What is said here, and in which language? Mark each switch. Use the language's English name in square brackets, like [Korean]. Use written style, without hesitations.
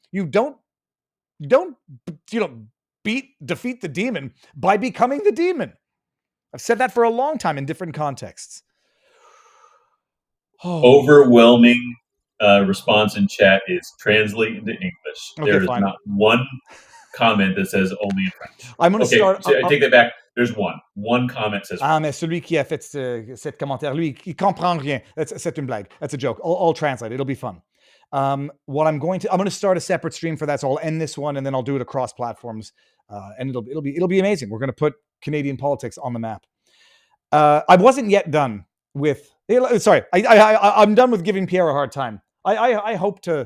[English] You don't defeat the demon by becoming the demon. I've said that for a long time in different contexts. Oh. Overwhelming response in chat is translate into English. Okay, there is fine. not one comment that says only in French. I'm going to start. So I take that back. There's one. One comment says. [French] Ah, mais celui qui a fait cet commentaire, lui, il comprend rien. C'est une blague. [English] That's a joke. I'll translate. It'll be fun. I'm going to start a separate stream for that. So I'll end this one and then I'll do it across platforms. And it'll be amazing. We're going to put Canadian politics on the map. I wasn't yet done with. Sorry, I'm done with giving Pierre a hard time. I hope